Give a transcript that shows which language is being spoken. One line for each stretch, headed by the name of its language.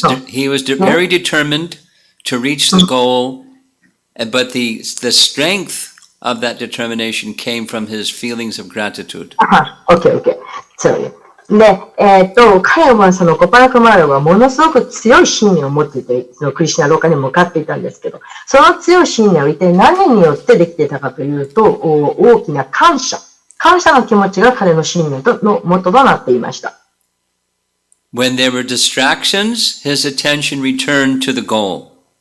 English: He was very determined to reach the goal, but the strength of that determination came from his feelings of gratitude. Okay. Sorry.
Japanese: で、彼はそのゴパラクマーラはものすごく強い信念を持っていて、そのクリシュナローカに向かっていたんですけど、その強い信念は一体何によってできていたかというと、大きな感謝の気持ちが彼の信念の元となっていました。
English: When there were distractions, his attention returned to the goal.